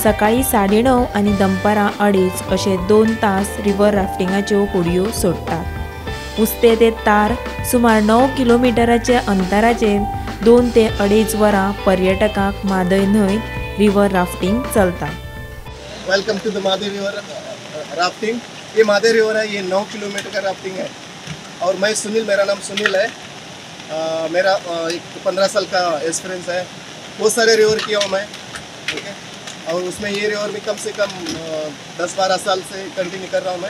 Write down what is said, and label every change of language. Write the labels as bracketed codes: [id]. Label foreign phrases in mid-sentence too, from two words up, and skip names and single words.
[kok] सकाळी 9:30 आनी दनपारां 2:30 अशे 2 तास रिवर राफ्टिंगाच्यो होडयो सोडटात। उस्ते ते तार सुमार 9 किलोमिटराचे अंतराचेर 2 ते 2.5 वरां पर्यटकांक मादय न्हंयत [en] river rafting [kok] चलता। [en] Welcome to the Made river rafting. [hi] ये मादे रिवर है, ये 9 किलोमीटर का राफ्टिंग है। और मैं सुनील, मेरा नाम सुनील है। मेरा एक 15 साल का एक्सपीरियंस है। बहुत सारे रिवर किया हूँ मैं, ठीक है। और उसमें ये रिवर भी कम से कम 10-12 साल से कंटिन्यू कर रहा हूँ मैं।